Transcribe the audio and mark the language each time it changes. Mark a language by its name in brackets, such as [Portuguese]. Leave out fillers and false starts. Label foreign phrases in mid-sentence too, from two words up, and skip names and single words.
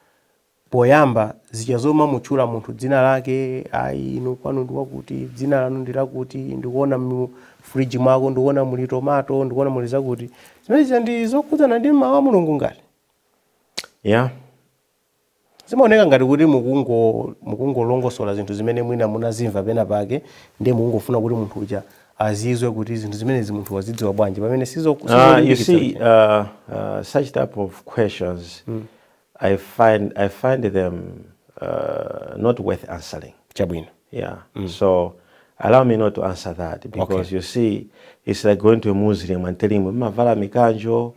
[Nyanja] Poyamba zichazoma mutchula munthu dzina lake, ayi inu kwanu ndi wakuti, dzina lanu ndi lakuti, ndikuona mu fridge mwako, ndikuona muli tomato, ndikuona muli zakuti. Zimene ndi zokhudzana ndi mawu a Mulungu ngati. [English] Yeah. [Nyanja] Zimaoneka ngati kuti mukungolongosola zinthu zimene mwina munazimva pena pake, ndi mukungofuna kuti munthu uja azizwe kuti zinthu zimene munthu wazidziwa bwanji pamene sizo. [English] You see, such type of questions, I find them not worth answering. [Nyanja] Chabwino. [English] Yeah. So allow me not to answer that, because you see, it's like going to a Muslim and telling him, [Nyanja] "Mavala mikanjo."